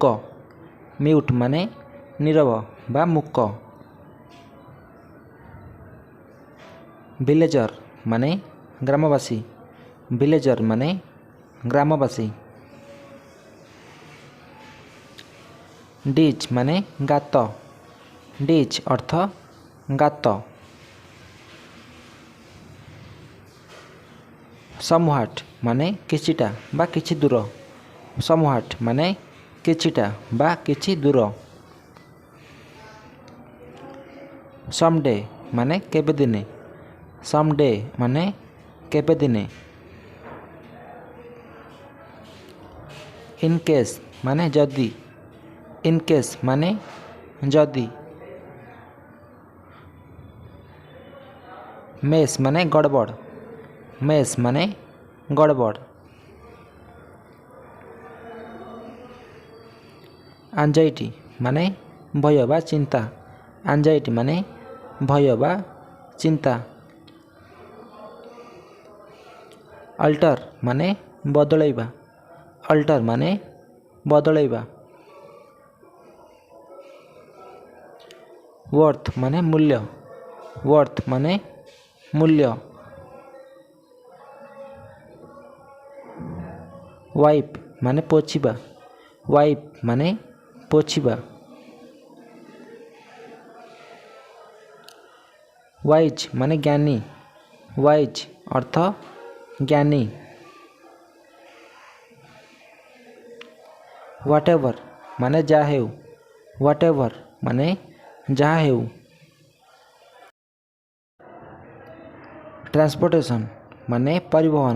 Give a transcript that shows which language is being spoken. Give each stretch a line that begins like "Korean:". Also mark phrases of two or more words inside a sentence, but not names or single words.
Odia: ମ୍ୟୁଟ ମାନେ ନୀରବ ବା ମୂକ। ଭିଲେଜର ମାନେ ଗ୍ରାମବାସୀ। ଭିଲେଜର ମାନେ ଗ୍ରାମବାସୀ। ଡିଚ ମାନେ ଗାତ। ଡିଚ ଅର୍ଥ ଗାତ। ସମହାଟ ମାନେ କିଛିଟା ବା କିଛି ଦୂର। ସମହାଟ ମାନେ କିଛିଟା ବା କିଛି ଦୂର। ସମଡେ ମାନେ କେବେ ଦିନେ। ସମଡେ ମାନେ କେବେ ଦିନେ।
English: in case
Odia: ମାନେ ଯଦି।
English: in case
Odia: ମାନେ ଯଦି। ମେସ ମାନେ ଗଡ଼ବଡ଼। ମେସ ମାନେ ଗଡ଼ବଡ଼। ଏଞ୍ଜାଇଟି ମାନେ ଭୟ ବା ଚିନ୍ତା। ଏଞ୍ଜାଇଟି ମାନେ ଭୟ ବା ଚିନ୍ତା। ଅଲ୍ଟର ମାନେ ବଦଳେଇବା। ଅଲ୍ଟର ମାନେ ବଦଳେଇବା। ୱର୍ଥ ମାନେ ମୂଲ୍ୟ। ୱର୍ଥ ମାନେ ମୂଲ୍ୟ। ୱାଇପ ମାନେ ପୋଛିବା। ୱାଇପ ମାନେ ପୋଛିବା। ୱାଇଜ ମାନେ ଜ୍ଞାନୀ। ୱାଇଜ ଅର୍ଥ ଜ୍ଞାନୀ। ହ୍ୱାଟଏଭର ମାନେ ଯା ହେଉ। ହ୍ୱାଟଏଭର ମାନେ ଯା ହେଉ। ଟ୍ରାନ୍ସପୋର୍ଟେସନ ମାନେ ପରିବହନ।